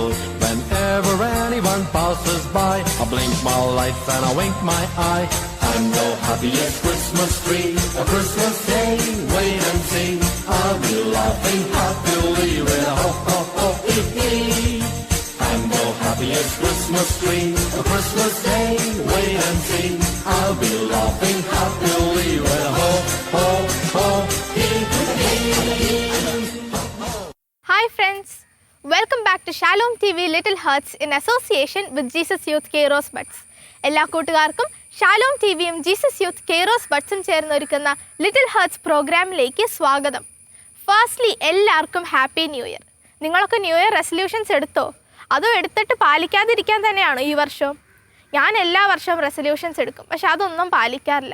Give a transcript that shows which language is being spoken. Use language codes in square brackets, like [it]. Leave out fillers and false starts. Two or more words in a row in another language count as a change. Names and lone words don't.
[en] Whenever anyone passes by, I blink my lights and I wink my eye. I'm the happiest Christmas tree, a Christmas day, wait and see. I'll be laughing happily with a ho ho ho hee hee. I'm the happiest Christmas tree, a Christmas day, wait and see. I'll be laughing happily with a ho ho ho hee hee. Hi friends, welcome back to Shalom TV Little Hearts in association with Jesus Youth Kairos Buds. [ml] എല്ലാ കൂട്ടുകാർക്കും ഷാലോം ടിവിയും ജീസസ് യൂത്ത് കെയ്റോസ് ബഡ്സും ചേർന്ന് ഒരുക്കുന്ന ലിറ്റിൽ ഹേർട്സ് പ്രോഗ്രാമിലേക്ക് സ്വാഗതം. ഫസ്റ്റ്ലി എല്ലാവർക്കും [en] happy new year. [ml] നിങ്ങളൊക്കെ [en] new year resolutions [ml] എടുത്തോ? അതോ എടുത്തിട്ട് പാലിക്കാതിരിക്കാൻ തന്നെയാണോ ഈ വർഷം? ഞാൻ എല്ലാ വർഷവും റെസൊല്യൂഷൻസ് എടുക്കും, പക്ഷെ അതൊന്നും പാലിക്കാറില്ല.